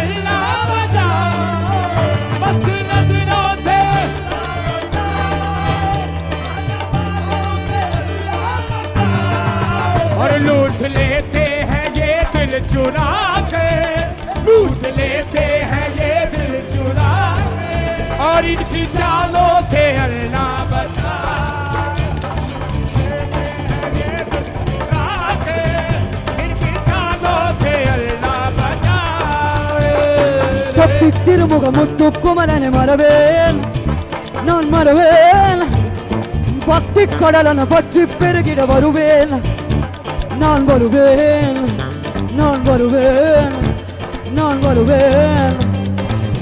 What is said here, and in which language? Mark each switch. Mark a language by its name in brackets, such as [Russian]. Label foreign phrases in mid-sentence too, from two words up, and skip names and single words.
[Hindi] लूट लेते हैं ये दिल चुरा के लूट लेते हैं ये दिल चुरा के और इनकी चालों से अल्लाह बचा इनकी चालों से अल्लाह बचा [Tamil] சக்தி திருமுக முத்து குமரனை மறவேன் நான் மறவேன் பக்தி கடலன பற்றி பெருகிட வருவேன் நான் வருவேன் நான் வருவேன் நான் வருவேன் சக்தி